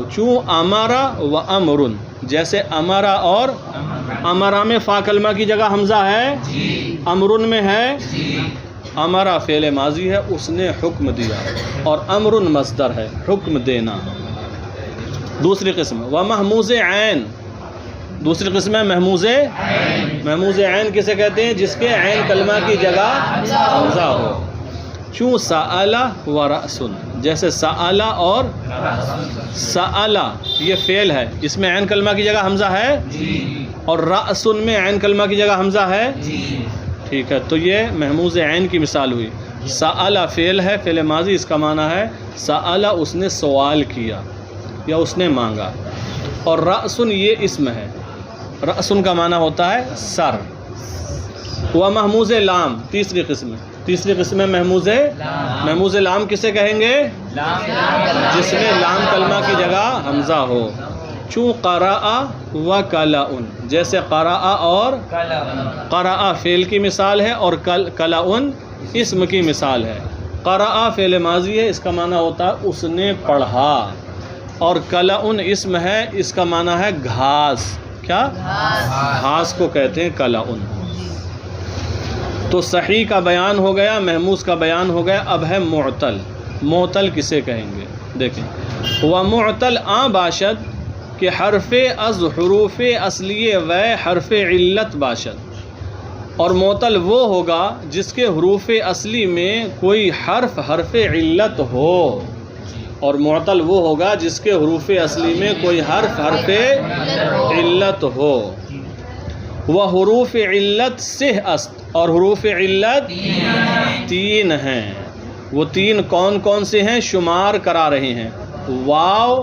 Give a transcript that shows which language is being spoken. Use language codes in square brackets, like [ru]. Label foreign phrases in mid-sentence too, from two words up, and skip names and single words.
[fa] چون امارا و امرن، [ur] جیسے امارا اور امارا میں فا کلمہ کی جگہ حمزہ ہے، امرن میں ہے، امارا فعل ماضی ہے، اس نے حکم دیا، اور امرن مصدر ہے، حکم دینا۔ دوسری قسم و محموز عین، دوسری قسم ہے محموز عین کسے کہتے ہیں؟ جس کے عین کلمہ کی جگہ حمزہ ہو۔ [fa] چون سألہ و رأسن، [ur] جیسے سألہ اور سألہ یہ فعل ہے، اس میں عین کلمہ کی جگہ حمزہ ہے، اور رأسن میں عین کلمہ کی جگہ حمزہ ہے، ٹھیک ہے، تو یہ محموز عین کی مثال ہوئی۔ سألہ فعل ہے، فعل ماضی، اس کا معنی ہے سألہ اس نے سوال کیا یا اس نے مانگا، اور رأسن یہ اسم ہے، رأسن کا معنی ہوتا ہے سر۔ و محموز لام، تیسری قسم ہے محموز لام کسے کہیں گے؟ جس میں لام کلمہ کی جگہ حمزہ ہو۔ [fa] چون قرأ و کلأن، [ur] جیسے قرأ اور قرأ فعل کی مثال ہے، اور کلأن اسم کی مثال ہے۔ قرأ فعل ماضی ہے، اس کا معنی ہوتا ہے اس نے پڑھا، اور کلأن اسم ہے، اس کا معنی ہے گھاس، کیا؟ گھاس کو کہتے ہیں کلأن۔ تو صحیح کا بیان ہو گیا، محموز کا بیان ہو گیا، اب ہے معتل۔ معتل کسے کہیں گے؟ دیکھیں، [fa] وَمُعْتَلْ آ باشد کہ حرف از حروف اصلیہ و حرف علت باشد، [ur] اور معتل وہ ہوگا جس کے حروف اصلی میں کوئی حرف علت ہو، اور معتل وہ ہوگا جس کے حروف اصلی میں کوئی حرف علت ہو۔ وہ [fa] حروف علت سہ است، [ur] اور حروف علت 3 ہیں، وہ 3 کون کون سے ہیں شمار کرا رہے ہیں؟